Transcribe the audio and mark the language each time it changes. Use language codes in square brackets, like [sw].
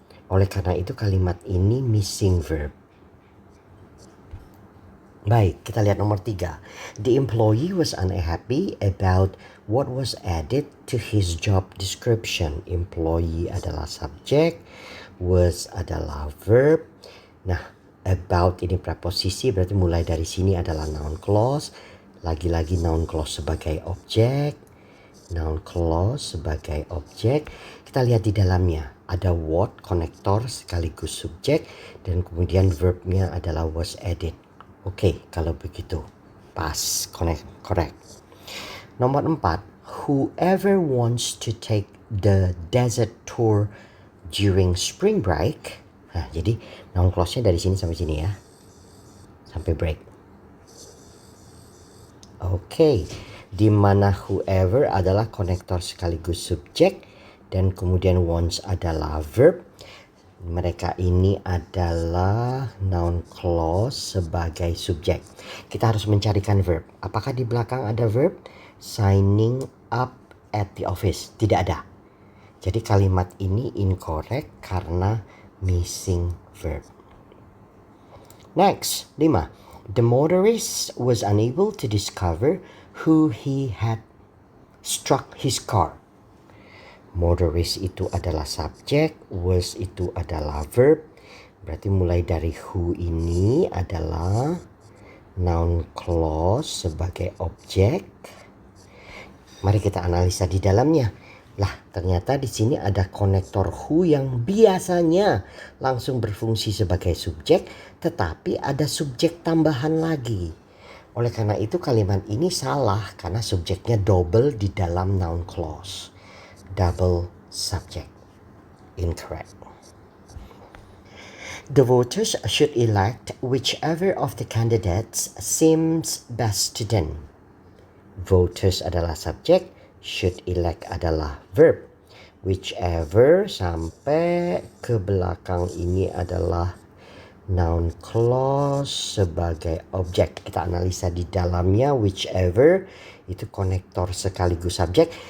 [id] Oleh karena itu kalimat ini [en] missing verb. [id] Baik, kita lihat nomor 3. [en] The employee was unhappy about what was added to his job description. [id] Employee adalah subjek, was adalah verb. Nah, about ini preposisi, berarti mulai dari sini adalah noun clause. Lagi-lagi noun clause sebagai objek. Noun clause sebagai objek. Kita lihat di dalamnya ada what, konektor sekaligus subjek, dan kemudian verbnya adalah was added. Oke, kalau begitu pas, correct. Nomor 4, [en] whoever wants to take the desert tour during spring break. [id] Nah, jadi noun clause-nya dari sini sampai sini ya. Sampai break. Oke, di mana whoever adalah konektor sekaligus subjek dan kemudian wants adalah verb. Mereka ini adalah noun clause sebagai subjek. Kita harus mencarikan verb. Apakah di belakang ada verb? [en] Signing up at the office. [id] Tidak ada. Jadi kalimat ini incorrect karena [en] missing verb. Next, 5. The motorist was unable to discover who he had struck his car. [id] Motorist itu adalah subjek, was itu adalah verb. Berarti mulai dari who ini adalah noun clause sebagai objek. Mari kita analisa di dalamnya. Lah, ternyata di sini ada konektor who yang biasanya langsung berfungsi sebagai subjek, tetapi ada subjek tambahan lagi. Oleh karena itu kalimat ini salah karena subjeknya double di dalam noun clause. [en] Double subject. Incorrect. The voters should elect whichever of the candidates seems best to them. [id] Voters adalah subjek, [en] should elect [id] adalah verb. Whichever sampai ke belakang ini adalah noun clause sebagai objek. Kita analisa di dalamnya. Whichever itu konektor sekaligus subjek.